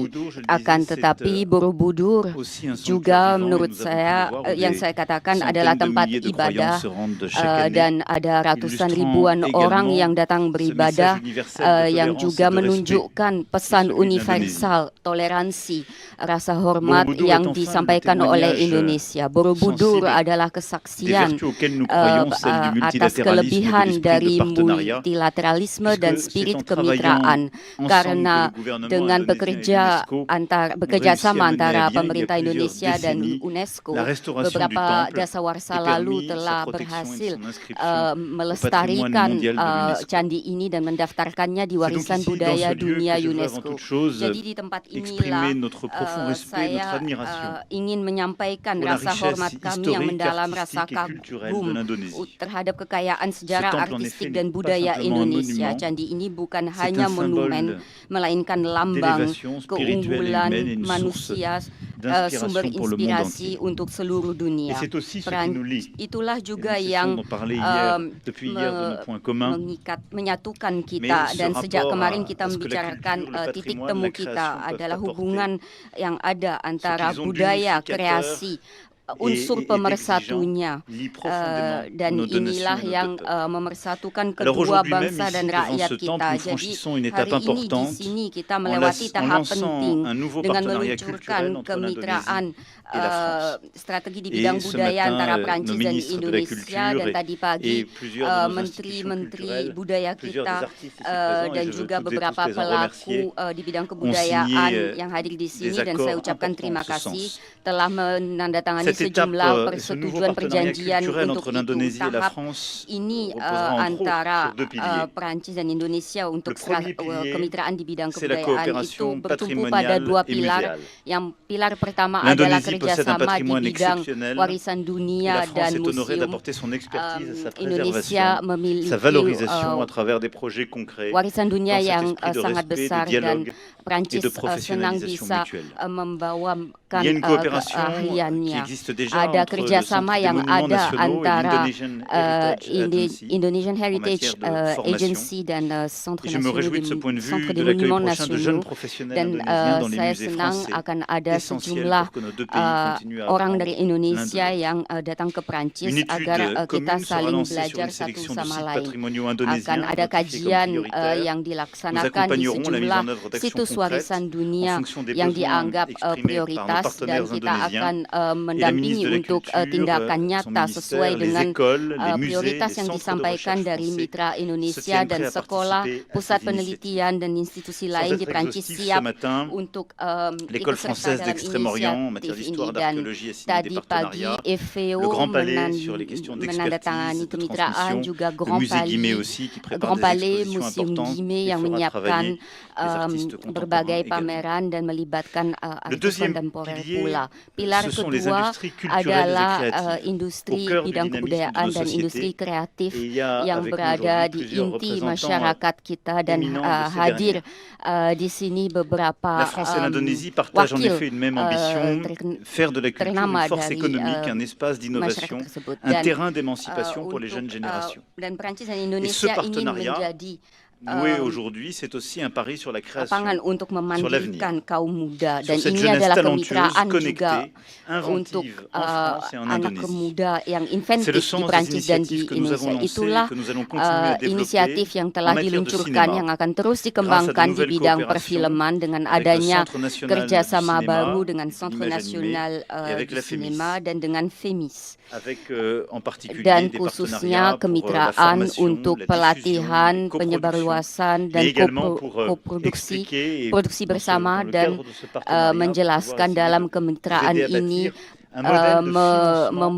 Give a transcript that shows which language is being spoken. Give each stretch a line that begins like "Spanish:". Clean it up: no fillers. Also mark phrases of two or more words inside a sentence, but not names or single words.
Indonesian: Akan tetapi Borobudur juga menurut saya yang saya katakan adalah tempat ibadah dan ada ratusan ribuan orang yang datang beribadah yang juga menunjukkan pesan universal toleransi, rasa hormat yang disampaikan oleh Indonesia. Borobudur adalah kesaksian atas kelebihan dari multilateralisme dan spirit kemitraan, karena dengan bekerja sama antara pemerintah
French: il y a plusieurs
Indonesian: Indonesia dan
French: décennies, UNESCO, la restauration du
Indonesian: beberapa
French: temple
Indonesian: dasawarsa
French: et
Indonesian: lalu
French: permis sa
Indonesian: telah
French: protection et
Indonesian: berhasil
French: son inscription au patrimoine
Indonesian: melestarikan
French: mondial de l'UNESCO.
Indonesian: candi ini dan mendaftarkannya di
French: C'est donc
Indonesian: warisan
French: ici, dans
Indonesian: budaya
French: ce lieu,
Indonesian: dunia
French: que je veux avant
Indonesian: UNESCO.
French: toute chose
Indonesian: Jadi di tempat
French: exprimer
Indonesian: inilah
French: notre profond respect, notre
Indonesian: saya
French: admiration
Indonesian: ingin menyampaikan
French: pour la
Indonesian: rasa
French: richesse
Indonesian: hormat kami yang
French: historique,
Indonesian: mendalam, rasa
French: artistique et culturelle
Indonesian: kagum
French: de l'Indonésie.
Indonesian: terhadap kekayaan sejarah,
French: temple, en
Indonesian: artistik
French: effet,
Indonesian: dan
French: n'est pas
Indonesian: budaya
French: simplement un
Indonesian: Indonesia.
French: monument,
Indonesian: Candi ini bukan
French: c'est
Indonesian: hanya
French: un symbole
Indonesian: monumen, melainkan lambang
French: d'élévation spirituelle et
Indonesian: keunggulan
French: humaine et une source
Indonesian: manusia,
French: d'inspiration
Indonesian: sumber
French: pour le monde
Indonesian: inspirasi
French: entier.
Indonesian: untuk seluruh
French: Et
Indonesian: dunia.
French: c'est aussi ce qui nous lie.
Indonesian: Itulah
French: Et
Indonesian: juga
French: nous cessons
Indonesian: yang
French: d'en parler hier, depuis hier de nos points communs.
Indonesian: menyatukan
French: Mais
Indonesian: kita,
French: ce
Indonesian: dan sejak
French: rapport
Indonesian: kemarin
French: à
Indonesian: kita
French: ce que la
Indonesian: membicarakan
French: culture, le
Indonesian: titik
French: patrimoine,
Indonesian: temu
French: la
Indonesian: kita
French: création
Indonesian: adalah
French: peuvent
Indonesian: hubungan yang ada antara
French: qu'ils ont
Indonesian: budaya,
French: d'unificateur
Indonesian: kreasi, unsur
French: et
Indonesian: pemersatunya,
French: lie profondément
Indonesian: dan
French: nos deux
Indonesian: inilah
French: nations et nos
Indonesian: yang
French: deux peuples.
Indonesian: memersatukan
French: Alors
Indonesian: kedua
French: aujourd'hui même,
Indonesian: bangsa
French: ici,
Indonesian: dan
French: devant
Indonesian: rakyat
French: ce
Indonesian: kita.
French: temple, nous
Indonesian: Jadi
French: franchissons une étape
Indonesian: hari ini di
French: importante
Indonesian: sini kita
French: en
Indonesian: melewati tahap
French: lançant
Indonesian: penting
French: un nouveau
Indonesian: dengan
French: partenariat
Indonesian: meluncurkan
French: culturel entre
Indonesian: kemitraan
French: l'Indonésie et la France.
Indonesian: strategi di
French: Et
Indonesian: bidang
French: ce
Indonesian: budaya
French: matin,
Indonesian: antara
French: nos
Indonesian: Prancis dan
French: ministres de la
Indonesian: Indonesia,
French: Culture
Indonesian: dan tadi pagi
French: et plusieurs de nos institutions
Indonesian: menteri-menteri
French: culturelles,
Indonesian: budaya
French: plusieurs
Indonesian: kita
French: des artistes ici présents, et
Indonesian: dan
French: je veux
Indonesian: juga
French: toutes et
Indonesian: beberapa
French: tous les en remercier,
Indonesian: pelaku di bidang
French: signé,
Indonesian: kebudayaan yang hadir di sini,
French: des
Indonesian: dan saya
French: accords
Indonesian: ucapkan
French: importants
Indonesian: terima
French: en ce
Indonesian: kasih
French: sens.
Indonesian: telah menandatangani
French: Cette étape,
Indonesian: sejumlah
French: ce nouveau
Indonesian: persetujuan
French: partenariat
Indonesian: perjanjian
French: culturel
Indonesian: untuk
French: entre
Indonesian: itu.
French: l'Indonésie et la
Indonesian: Tahap
French: France
Indonesian: ini
French: reposera entre autres
Indonesian: antara
French: sur deux piliers.
Indonesian: Perancis dan Indonesia untuk
French: Le premier pilier,
Indonesian: kemitraan di bidang
French: c'est la
Indonesian: kebudayaan itu
French: coopération
Indonesian: bertumpu pada
French: patrimoniale
Indonesian: dua
French: et
Indonesian: pilar.
French: muséale.
Indonesian: Yang pilar pertama adalah
French: L'Indonésie possède un
Indonesian: kerjasama di
French: patrimoine
Indonesian: bidang
French: exceptionnel
Indonesian: warisan
French: et
Indonesian: dunia
French: la France
Indonesian: dan
French: est honorée
Indonesian: museum.
French: d'apporter son expertise, sa
Indonesian: Indonesia
French: préservation,
Indonesian: memiliki
French: sa valorisation à travers des projets concrets
Indonesian: warisan dunia
French: dans cet
Indonesian: yang
French: esprit de
Indonesian: sangat
French: respect, de
Indonesian: besar, dan
French: dialogue et
Indonesian: Prancis
French: de
Indonesian: senang
French: professionnalisation
Indonesian: bisa
French: mutuelle.
Indonesian: membawakan
French: Il y a une coopération qui
Indonesian: keahliannya.
French: existe déjà
Indonesian: Ada
French: entre le
Indonesian: kerjasama
French: Centre des
Indonesian: yang
French: Monuments
Indonesian: ada
French: Nationaux et
Indonesian: antara
French: l'Indonesian Heritage Agency
Indonesian: Indonesian
French: en
Indonesian: Heritage
French: matière de formation.
Indonesian: Agency dan Centre
French: Et je me réjouis de ce point de vue de l'accueil prochain de jeunes professionnels
Indonesian: dan
French: indonésiens dans les
Indonesian: saya
French: musées
Indonesian: senang
French: français,
Indonesian: akan ada
French: essentiel
Indonesian: sejumlah
French: pour que nos deux pays continuent à
Indonesian: orang
French: apprendre
Indonesian: dari
French: l'un de
Indonesian: Indonesia
French: l'autre.
Indonesian: yang datang ke Prancis
French: Une étude
Indonesian: agar kita
French: commune sera
Indonesian: saling
French: lancée sur
Indonesian: belajar
French: une
Indonesian: satu
French: sélection de
Indonesian: sama
French: sites
Indonesian: lain.
French: patrimoniaux
Indonesian: Akan
French: indonésiens
Indonesian: ada
French: identifiés comme
Indonesian: kajian
French: prioritaires.
Indonesian: yang
French: Nous
Indonesian: dilaksanakan di
French: accompagnerons la mise
Indonesian: sejumlah
French: en œuvre d'actions
Indonesian: situs
French: concrètes
Indonesian: warisan
French: en
Indonesian: dunia
French: fonction des
Indonesian: yang
French: besoins
Indonesian: dianggap
French: exprimés par nos
Indonesian: prioritas, dan
French: partenaires
Indonesian: kita
French: indonésiens.
Indonesian: akan
French: Et la
Indonesian: mendampingi
French: ministre de la
Indonesian: untuk
French: Culture,
Indonesian: tindakan
French: son
Indonesian: nyata sesuai
French: ministère, les
Indonesian: dengan
French: écoles, les musées,
Indonesian: prioritas
French: les
Indonesian: yang
French: centres de
Indonesian: disampaikan
French: recherche
Indonesian: dari
French: français
Indonesian: mitra
French: se
Indonesian: Indonesia
French: tiennent
Indonesian: dan
French: prêts à
Indonesian: sekolah,
French: participer à
Indonesian: pusat
French: ces
Indonesian: penelitian dan institusi
French: Sans
Indonesian: lain di
French: être
Indonesian: Prancis
French: exhaustif, ce
Indonesian: siap
French: matin,
Indonesian: untuk
French: l'école
Indonesian: ikut serta
French: française
Indonesian: dalam
French: d'Extrême-Orient en matière
Indonesian: inisiatif
French: d'histoire,
Indonesian: ini. Dan
French: d'archéologie a signé des
Indonesian: tadi pagi
French: partenariats.
Indonesian: FVO
French: Le Grand Palais sur les questions
Indonesian: menandatangani
French: d'expertise, de
Indonesian: kemitraan,
French: transmission.
Indonesian: juga
French: Le
Indonesian: Grand
French: musée Guimet
Indonesian: Palais,
French: aussi qui prépare
Indonesian: Grand
French: des
Indonesian: Palais,
French: expositions
Indonesian: Museum
French: importantes
Indonesian: Guimet
French: et
Indonesian: yang
French: fera
Indonesian: menyiapkan
French: travailler les artistes contemporains
Indonesian: berbagai
French: également.
Indonesian: pameran dan melibatkan
French: Le
Indonesian: artis
French: deuxième
Indonesian: kontemporer
French: pilier,
Indonesian: pula. Pilar
French: ce sont les
Indonesian: kedua
French: industries culturelles et
Indonesian: adalah
French: créatives,
Indonesian: industri
French: au cœur du
Indonesian: bidang
French: dynamisme de
Indonesian: kebudayaan
French: nos
Indonesian: dan industri
French: sociétés.
Indonesian: kreatif
French: Et il y a
Indonesian: yang
French: avec nous
Indonesian: berada
French: aujourd'hui
Indonesian: di
French: plusieurs
Indonesian: inti
French: représentants
Indonesian: masyarakat kita, dan
French: éminents de ces
Indonesian: hadir
French: dernières.
Indonesian: di sini beberapa
French: La France et l'Indonésie partagent en
Indonesian: wakil
French: effet une même ambition, faire de la culture
Indonesian: ternama
French: une force
Indonesian: dari
French: économique, un espace
Indonesian: masyarakat
French: d'innovation,
Indonesian: tersebut,
French: un
Indonesian: dan
French: terrain d'émancipation pour les
Indonesian: untuk,
French: jeunes générations.
Indonesian: dan Prancis dan
French: Et ce
Indonesian: Indonesia ingin
French: partenariat
Indonesian: menjadi
French: noué aujourd'hui, c'est aussi un pari sur la création,
Indonesian: lapangan untuk
French: sur l'avenir,
Indonesian: memandirikan kaum muda, dan
French: sur cette
Indonesian: ini
French: jeunesse
Indonesian: adalah
French: talentueuse,
Indonesian: kemitraan juga
French: connectée,
Indonesian: untuk
French: inventive en France et en
Indonesian: anak
French: Indonésie.
Indonesian: muda yang
French: C'est le
Indonesian: inventif di
French: sens des
Indonesian: Prancis dan di
French: initiatives que nous avons
Indonesian: Indonesia.
French: lancées,
Indonesian: Itulah
French: que nous allons continuer à développer
Indonesian: inisiatif yang
French: en
Indonesian: telah
French: matière de
Indonesian: diluncurkan
French: cinéma,
Indonesian: yang akan terus
French: grâce à de
Indonesian: dikembangkan di
French: nouvelles
Indonesian: bidang
French: coopérations
Indonesian: perfilman dengan
French: avec le
Indonesian: adanya
French: Centre national du
Indonesian: kerjasama
French: cinéma,
Indonesian: baru dengan
French: de
Indonesian: Centre
French: l'image animée,
Indonesian: Nasional
French: et avec
Indonesian: di
French: la FEMIS,
Indonesian: Sinema dan dengan FEMIS.
French: avec en particulier
Indonesian: Dan
French: des
Indonesian: khususnya
French: partenariats pour la
Indonesian: kemitraan
French: formation,
Indonesian: untuk
French: la diffusion,
Indonesian: pelatihan,
French: les coproductions,
Indonesian: penyebarluasan, dan
French: mais également pour
Indonesian: koproduksi,
French: expliquer et
Indonesian: produksi
French: dans
Indonesian: bersama,
French: le
Indonesian: dan
French: cadre de ce partenariat,
Indonesian: menjelaskan
French: pouvoir
Indonesian: dalam
French: essayer de
Indonesian: kemitraan
French: nous aider à
Indonesian: ini
French: bâtir un modèle de financement